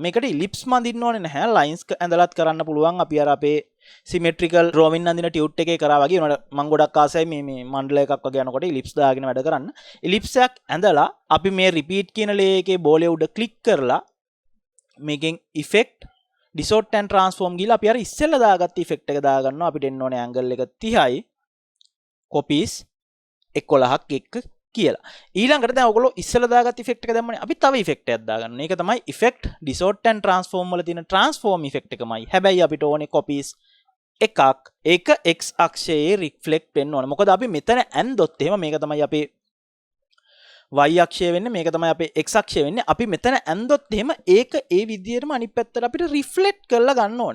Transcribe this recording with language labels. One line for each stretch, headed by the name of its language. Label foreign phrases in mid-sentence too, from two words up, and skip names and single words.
Sinhala: මේකට ellipse මඳින්න ඕනේ නැහැ. lines ඇඳලත් කරන්න පුළුවන්. අපි අර අපේ
English: symmetrical drawing
Sinhala: අඳින tute එකේ කරා වගේ උනට මම ගොඩක් ආසයි මේ මණ්ඩල එකක් වගේ යනකොට ellipse දාගෙන වැඩ කරන්න. ellipse එකක් ඇඳලා අපි මේ repeat කියන layer එකේ බෝලේ උඩ click කරලා මේකෙන්
English: effect distort and transform
Sinhala: ගිහලා අපි අර ඉස්සෙල්ලා දාගත්ත effect එක දා ගන්නවා. අපිට එන්න ඕනේ angle එක 30යි. copies 11ක් එක්ක කියලා. ඊළඟට දැන් ඔයගොල්ලෝ ඉස්සෙල්ලා දාගත්ත effect එක දැම්මනේ. අපි තව effect එකක් දාගන්නවා. මේක තමයි
English: effect distort and transform
Sinhala: වල තියෙන transform effect එකමයි. හැබැයි අපිට ඕනේ copies එකක් ඒක x අක්ෂයේ reflect වෙන්න ඕනේ. මොකද අපි මෙතන ඇන්දොත් එහෙම මේක තමයි අපේ y අක්ෂය වෙන්නේ. මේක තමයි අපේ x අක්ෂය වෙන්නේ. අපි මෙතන ඇන්දොත් එහෙම ඒක ඒ විදිහටම අනිත් පැත්තට අපිට reflect කරලා ගන්න ඕනේ.